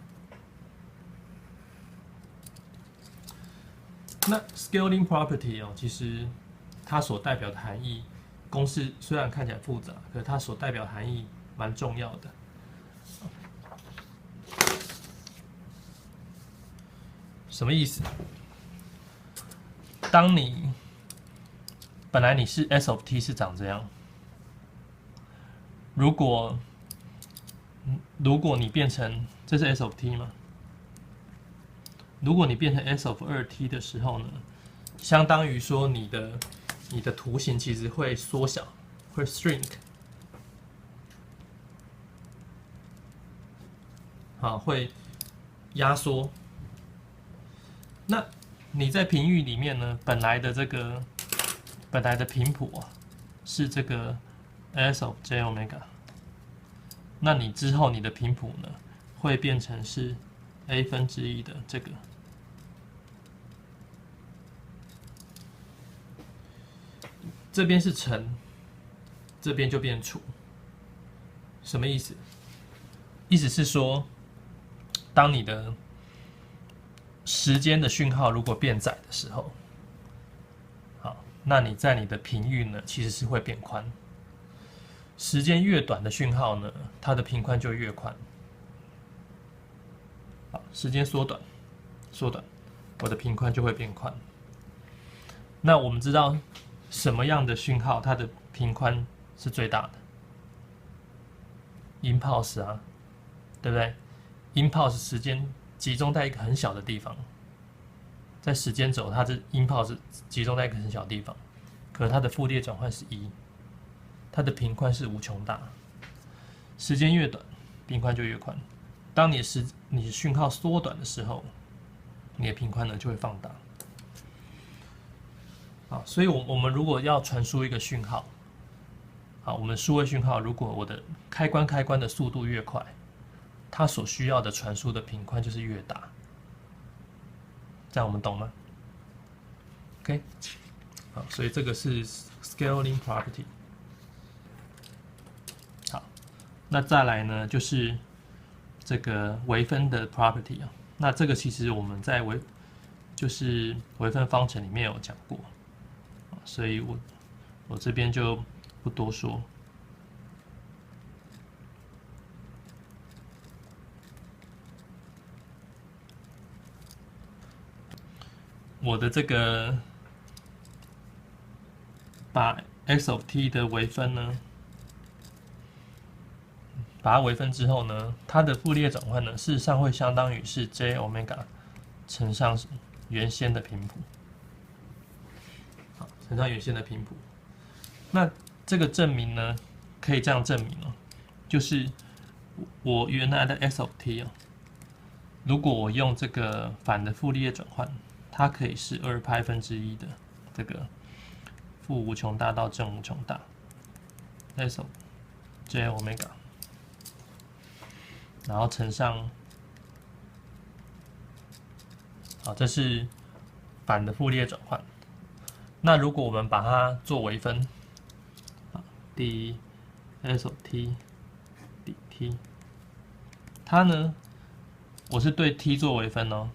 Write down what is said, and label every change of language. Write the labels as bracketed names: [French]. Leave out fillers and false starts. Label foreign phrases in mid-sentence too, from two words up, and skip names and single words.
[Chinese] 那 [English] scaling property [Chinese] 哦，其實它所代表的含義，公式雖然看起來複雜，可是它所代表的含義蠻重要的。什麼意思？當你本來你是 [English] s of t [Chinese] 是長這樣，如果你變成這是 [English] s of t [Chinese] 嘛，如果你變成 [English] s of 2t [Chinese] 的時候呢，相當於說你的圖形其實會縮小，會 shrink， 好，會壓縮。那你在頻域裡面呢，本來的頻譜啊是這個 [English] s of j omega。 [Chinese] 那你之後你的頻譜呢，會變成是 a 分之一的這個，這邊是乘，這邊就變除，什麼意思？意思是說，當你的時間的訊號如果變窄的時候，好，那你在你的頻域呢，其實是會變寬。時間越短的訊號呢，它的頻寬就越寬。好，時間縮短，我的頻寬就會變寬。那我們知道什麼樣的訊號它的頻寬是最大的？impulse 啊，對不對？impulse 時間集中在一個很小的地方，在時間軸，它是 impulse 集中在一個很小的地方，可是它的傅立葉轉換是1。它的頻寬是無窮大，時間越短，頻寬就越寬。當你的訊號縮短的時候，你的頻寬呢就會放大。好，所以我們如果要傳輸一個訊號，好，我們數位訊號，如果我的開關的速度越快，它所需要的傳輸的頻寬就是越大。這樣我們懂嗎 ？OK， 好，所以這個是 [English] scaling property。 [Chinese] 那再來呢，就是這個微分的 property 啊。那這個其實我們在微分方程裡面有講過，所以我這邊就不多說。我的这個把 [English] x of t [Chinese] 的微分呢， 把它微分之後呢，它的傅立葉轉換呢，事實上會相當於是 [English] j omega [Chinese] 乘上原先的頻譜，好，乘上原先的頻譜。那這個證明呢，可以這樣證明哦，就是我原來的 [English] s of t [Chinese] 啊，如果我用這個反的傅立葉轉換，它可以是2π1的這個負無窮大到正無窮大 [English] s of j omega。 [Chinese] 然後乘上，好，這是反的傅立葉轉換。那如果我們把它做微分， [English] d s of t dt， [Chinese] 它呢，我是對 t 做微分哦。